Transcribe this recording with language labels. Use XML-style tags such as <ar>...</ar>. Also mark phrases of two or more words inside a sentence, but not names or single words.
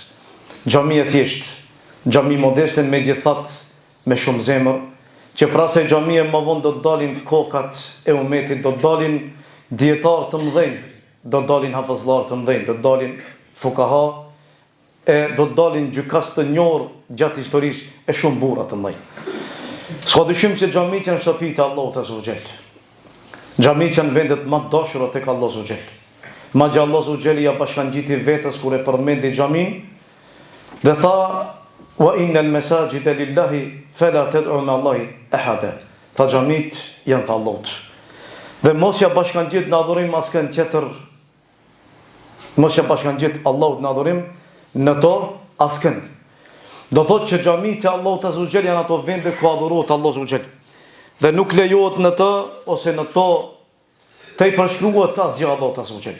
<sq>Xhami e thjesht, xhami modeste megjithatë me shumë zemër, që pra se xhamia më vonë do të dalin kokat e umetit, do të dalin dietar të mëdhenj, do të dalin hafëzlar të mëdhenj, do të dalin fukaha, do të dalin gjykas të njohur gjatë historisë e shumë burra të mëdhenj. S'ka dyshim që xhamit janë shtëpitë e Allahut</sq> <ar>عز وجل.</ar> <sq>Xhamit janë vendet më të dashura tek Allahu</sq> <ar>عز وجل.</ar> <sq>Madje Allahu</sq> <ar>عز وجل</ar> <sq>ja bashkangjiti vetes kur e përmendi xhamin dhe tha:</sq> <ar>"وأن المساجد لله فلا تدعوا مع الله أحدا."</ar> <sq>Tha xhamit janë të Allahut. Dhe mos ja bashkangjit në adhurim askën tjetër. Mos ja bashkangjit Allahut në adhurim në to askën. Do thotë që xhamit e Allahut</sq> <ar>عز وجل</ar> <sq>janë ato vende ku adhurohet Allahu</sq> <ar>عز وجل.</ar> <sq>Dhe nuk lejohet në të ose në to të i përshkruhet asgjë Allahut</sq> <ar>عز وجل.</ar>